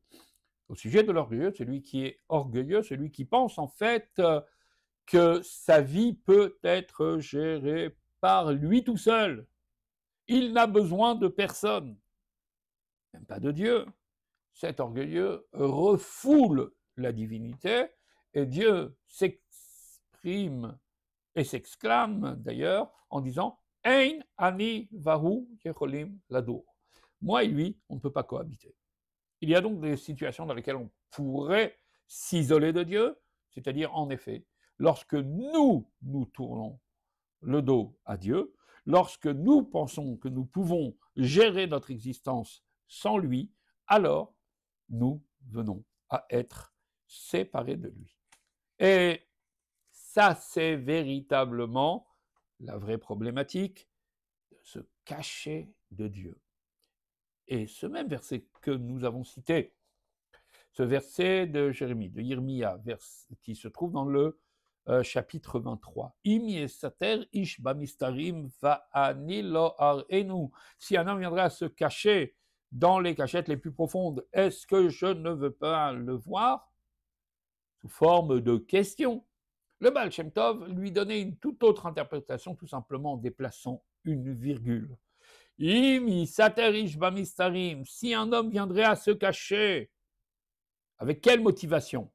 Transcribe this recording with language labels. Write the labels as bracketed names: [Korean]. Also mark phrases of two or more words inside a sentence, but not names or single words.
[French] Au sujet de l'orgueilleux, celui qui est orgueilleux, celui qui pense en fait que sa vie peut être gérée par lui tout seul. Il n'a besoin de personne, même pas de Dieu. Cet orgueilleux refoule la divinité et Dieu s'exprime et s'exclame d'ailleurs en disant [Hebrew] אין אני והוא יכולים לדור. [French] Moi et lui, on ne peut pas cohabiter. Il y a donc des situations dans lesquelles on pourrait s'isoler de Dieu, c'est-à-dire en effet, lorsque nous tournons le dos à Dieu, lorsque nous pensons que nous pouvons gérer notre existence sans lui, alors nous venons à être séparés de lui. Et ça, c'est véritablement la vraie problématique de se cacher de Dieu. Et ce même verset que nous avons cité, ce verset de Jérémie, de Yirmia, qui se trouve dans le chapitre 23. [Hebrew] אם יסתר איש במסתרים ואני לא אראנו. [French] Si un homme viendrait à se cacher dans les cachettes les plus profondes, est-ce que je ne veux pas le voir? Sous forme de question. Le Baal Shem Tov lui donnait une toute autre interprétation, tout simplement en déplaçant une virgule. [Hebrew] אם סתר איש במסתרים. [French] Si un homme viendrait à se cacher, avec quelle motivation?